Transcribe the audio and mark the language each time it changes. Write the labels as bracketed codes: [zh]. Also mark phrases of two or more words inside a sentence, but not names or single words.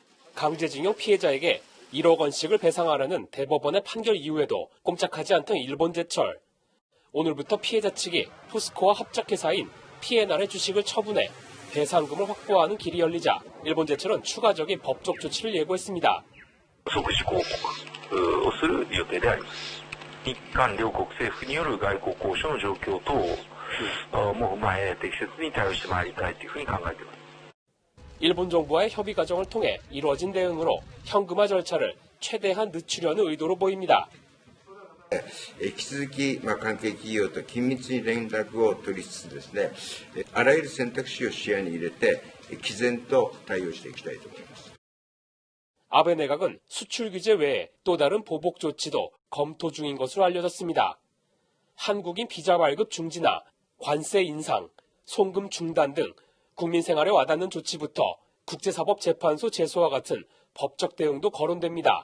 [ko] 강제징용 피해자에게 1억 원씩을 배상하라는 대법원의 판결 이후에도 꼼짝하지 않던 일본제철. 오늘부터 피해자 측이 포스코와 합작회사인 P&R의 주식을 처분해 배상금을 확보하는 길이 열리자 일본제철은 추가적인 법적 조치를 예고했습니다. [ja] 即時抗告をする予定であります。日韓両国政府による外交交渉の状況等も踏まえ適切に対応してまいりたいというふうに考えています。 [ko] 일본 정부와의 협의 과정을 통해 이루어진 대응으로 현금화 절차를 최대한 늦추려는 의도로 보입니다. [ja] 引き続き、関係企業と緊密に連絡を取りつつですね、あらゆる選択肢を視野に入れて、毅然と対応していきたいと思います。 [ko] 아베 내각은 수출 규제 외에 또 다른 보복 조치도 검토 중인 것으로 알려졌습니다. 한국인 비자 발급 중지나 관세 인상, 송금 중단 등 국민 생활에 와닿는 조치부터 국제사법재판소 제소와 같은 법적 대응도 거론됩니다.